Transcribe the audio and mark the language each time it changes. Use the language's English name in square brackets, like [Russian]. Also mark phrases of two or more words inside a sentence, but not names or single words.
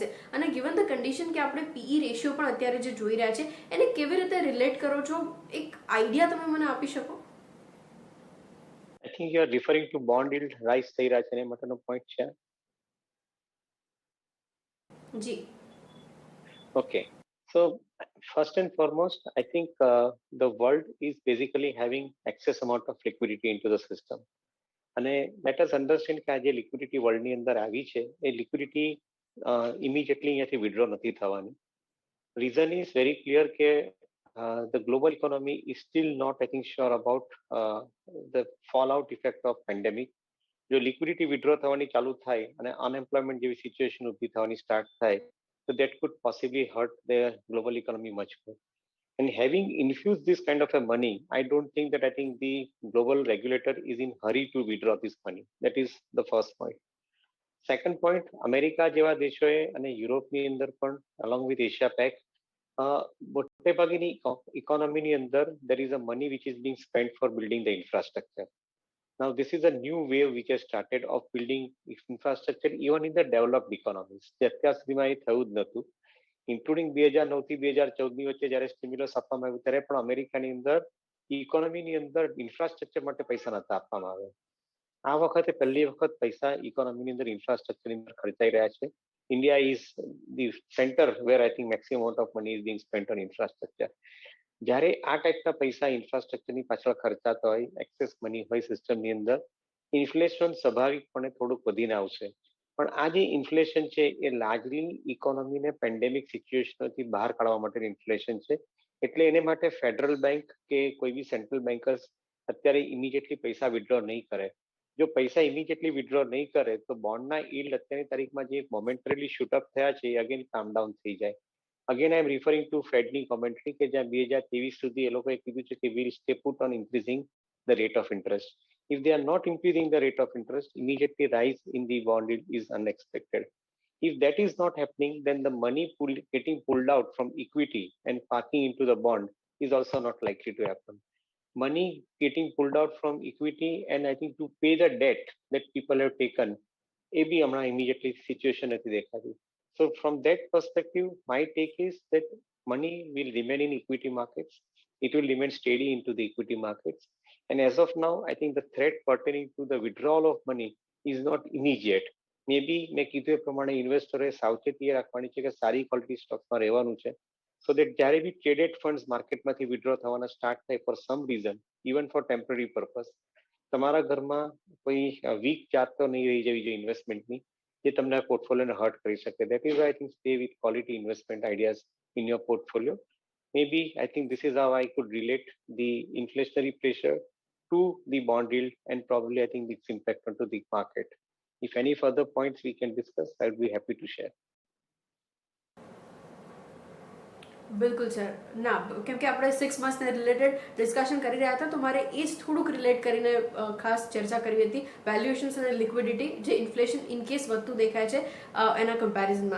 [Gujarati] અને [English] given the condition [Gujarati] કે આપણે [English] PE ratio [Gujarati] પણ અત્યારે જે જોઈ રહ્યા છે એને કેવી રીતે રિલેટ કરો છો, એક આઈડિયા તમે મને આપી શકો? [English] I think you are referring to bond yield rise [Gujarati] થઈ રહ્યા છે એ માટેનો પોઈન્ટ છે. જી. [English] Okay. So first and foremost, I think the world is basically having excess amount of liquidity into the system. [Gujarati] અને [English] let us understand [Gujarati] કે આ જે લિક્વિડિટી વર્લ્ડની અંદર આવી છે એ લિક્વિડિટી ઇમિડિયેટલી અહીંયાથી વિડ્રો નથી થવાની. [English] reason is very clear કે the global economy is still not, I think, sure about the fallout effect of pandemic. [Gujarati] જો લિક્વિડિટી વિડ્રો થવાની ચાલુ થાય અને અનએમ્પ્લોયમેન્ટ જેવી સિચ્યુએશન ઊભી થવાની સ્ટાર્ટ થાય [English] so that could possibly hurt the global economy much more. And having infused this kind of a money, I don't think that I think the global regulator is in hurry to withdraw this money. That is the first point. Second point, [Gujarati] અમેરિકા જેવા દેશોએ અને યુરોપની અંદર પણ [English] along with Asia Pac [Gujarati] મોટે ભાગની ઇકોનોમીની અંદર [English] there is a money which is being spent for building the infrastructure. Now, this is a new wave which has started of building infrastructure even in the developed economies. [Gujarati] જે અત્યાર સુધીમાં એ થયું જ નહોતું. ઇન્ક્લુડિંગ 2009 થી 2014 વચ્ચે જ્યારે સ્ટિમ્યુલસ આપવામાં આવ્યું ત્યારે પણ અમેરિકાની અંદર ઇકોનોમીની અંદર ઇન્ફ્રાસ્ટ્રક્ચર માટે પૈસા નહોતા આપવામાં આવ્યા. આ વખતે પહેલી વખત પૈસા ઇકોનોમીની અંદર ઇન્ફ્રાસ્ટ્રક્ચરની અંદર ખર્ચાઈ રહ્યા છે. [English] India is the center where I think maximum amount of money is being spent on infrastructure. [Gujarati] જ્યારે આ ટાઈપના પૈસા ઇન્ફ્રાસ્ટ્રક્ચરની પાછળ ખર્ચાતા હોય, [English] excess money [Gujarati] હોય સિસ્ટમની અંદર, ઇન્ફ્લેશન સ્વાભાવિકપણે થોડુંક વધીને આવશે. પણ આ જે ઇન્ફ્લેશન છે એ લાર્જલી ઇકોનોમીને પેન્ડેમિક સિચ્યુએશનથી બહાર કાઢવા માટેની ઇન્ફ્લેશન છે. એટલે એને માટે ફેડરલ બેંક કે કોઈ બી [English] central bankers [Gujarati] અત્યારે ઇમિડિયેટલી પૈસા વિડ્રો નહીં કરે. જો પૈસા ઇમિડિયેટલી વિડ્રો નહીં કરે તો બોન્ડના યીલ્ડ અત્યારની તારીખમાં જે [English] momentarily shoot up [Gujarati] થયા છે એ [English] again calm down [Gujarati] થઈ જાય. [English] again I am referring to Fed's commentary [Gujarati] કે જ્યાં 2023 સુધી એ લોકોએ કીધું છે કે [English] will stay put on increasing the rate of interest. If they are not increasing the rate of interest, immediately rise in the bond yield is unexpected. If that is not happening, then the money getting pulled out from equity and parking into the bond is also not likely to happen. Money getting pulled out from equity and I think to pay the debt that people have taken, [Gujarati] એ બી હમણાં [English] immediately situation [Gujarati] નથી દેખાતી. [English] So from that perspective, my take is that money will remain in equity markets. It will remain steady into the equity markets. And as of now, I think the threat pertaining to the withdrawal of money is not immediate. [Gujarati] Maybe મેં કીધું એ પ્રમાણે ઇન્વેસ્ટરોએ સાવચેતી રાખવાની છે કે સારી [English] quality stocks [Gujarati] રહેવાનું છે, [English] so that [Gujarati] જ્યારે બી [English] traded funds [Gujarati] માર્કેટમાંથી વિડ્રો થવાના સ્ટાર્ટ થાય [English] for some reason, even for temporary purpose, [Gujarati] તમારા ઘરમાં કોઈ [English] weak chart [Gujarati] તો નહીં રહી જવી જોઈએ ઇન્વેસ્ટમેન્ટની જે તમને પોર્ટફોલિયોને હર્ટ કરી શકે. [English] That is why I think stay with quality investment ideas in your portfolio. Maybe I think this is how I could relate the inflationary pressure to the bond yield and probably I think its impact onto the market. If any further points we can discuss, I would be happy to share. [Gujarati] બિલકુલ સર. ના, કેમ કે આપણે 6 મંથ્સને રિલેટેડ ડિસ્કશન કરી રહ્યા હતા, તો મારે એ જ થોડુંક રિલેટ કરીને ખાસ ચર્ચા કરવી હતી, વેલ્યુએશન્સ અને લિક્વિડિટી જે ઇન્ફ્લેશન [English] in case [Gujarati] વધતું દેખાય છે એના કમ્પેરિઝનમાં.